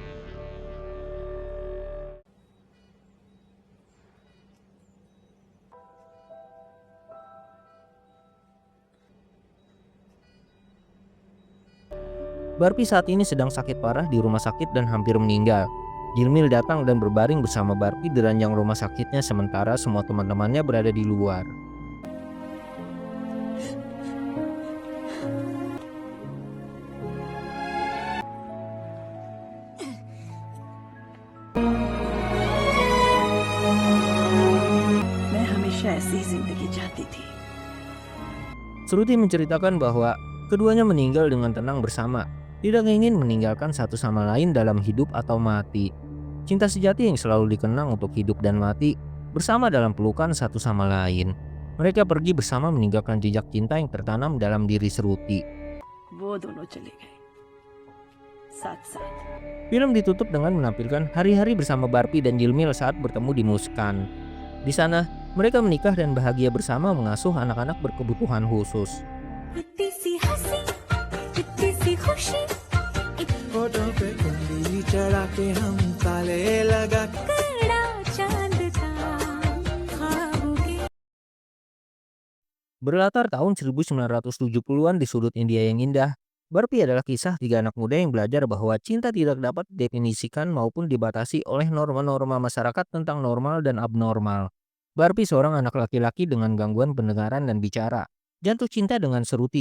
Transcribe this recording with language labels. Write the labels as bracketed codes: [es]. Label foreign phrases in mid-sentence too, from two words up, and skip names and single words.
[id] Barbie saat ini sedang sakit parah di rumah sakit dan hampir meninggal. Jilmil datang dan berbaring bersama Barbie di ranjang rumah sakitnya sementara semua teman-temannya berada di luar. [hi] मैं हमेशा ऐसी ही जिंदगी चाहती थी। [id] Shruti menceritakan bahwa keduanya meninggal dengan tenang bersama, tidak ingin meninggalkan satu sama lain dalam hidup atau mati. Cinta sejati yang selalu dikenang untuk hidup dan mati, bersama dalam pelukan satu sama lain. Mereka pergi bersama meninggalkan jejak cinta yang tertanam dalam diri Shruti. [hi] वो दोनों चले गए साथ-साथ। [id] Film ditutup dengan menampilkan hari-hari bersama Barbie dan Jilmil saat bertemu di Muskan. Di sana, mereka menikah dan bahagia bersama mengasuh anak-anak berkebutuhan khusus. [hi] इतनी सी हंसी इतनी सी खुशी फोटो पे कुंडली चढ़ा के हम ताले लगा कड़ा चांद था ख्वाबों के [id] Berlatar tahun 1970-an di sudut India yang indah, Barbie adalah kisah tiga anak muda yang belajar bahwa cinta tidak dapat didefinisikan maupun dibatasi oleh norma-norma masyarakat tentang normal dan abnormal. Barbie seorang anak laki-laki dengan gangguan pendengaran dan bicara, jatuh cinta dengan Shruti.